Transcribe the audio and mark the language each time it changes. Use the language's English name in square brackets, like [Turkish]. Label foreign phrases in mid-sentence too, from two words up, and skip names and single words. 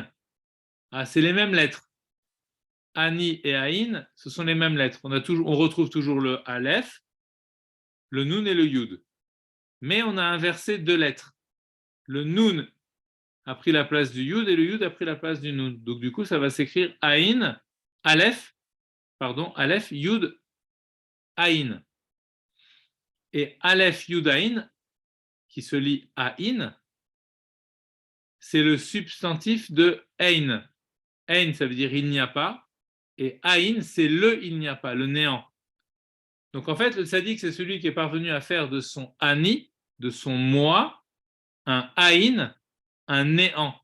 [French] Ah, c'est les mêmes lettres. Ani et aïn, ce sont les mêmes lettres. On retrouve toujours le aleph, le nun et le yud. Mais on a inversé deux lettres. Le nun a pris la place du yud et le yud a pris la place du nun. Donc du coup, ça va s'écrire aïn, aleph, yud, aïn. Et aleph, yud, aïn, qui se lit aïn, c'est le substantif de ein. Ein, ça veut dire il n'y a pas. Et aïn, c'est le il n'y a pas, le néant. Donc en fait, le tzaddik, c'est celui qui est parvenu à faire de son ani, de son moi, un aïn, un néant.